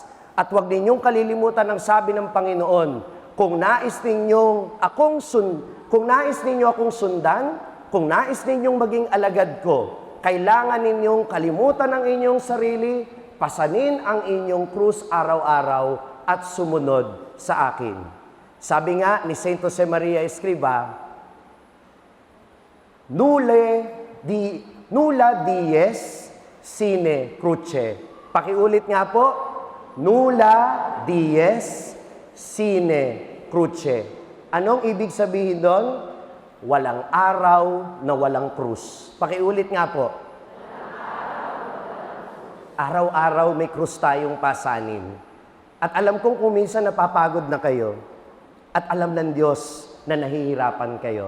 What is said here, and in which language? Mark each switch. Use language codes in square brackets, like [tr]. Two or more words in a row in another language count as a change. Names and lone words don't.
[tl] At huwag ninyong kalilimutan ang sabi ng Panginoon, kung nais ninyo akong sundan, kung nais ninyong maging alagad ko, kailangan ninyong kalimutan ang inyong sarili, pasanin ang inyong krus araw-araw at sumunod sa akin. Sabi nga ni Saint Jose Maria Escriva, [la] nulla dies sine cruce. [tl] Pakiulit nga po, [la] nulla dies sine cruce. [tl] Anong ibig sabihin doon? Walang araw na walang krus. Pakiulit nga po. Araw-araw may krus tayong pasanin. At alam kong kung minsan napapagod na kayo. At alam ng Diyos na nahihirapan kayo.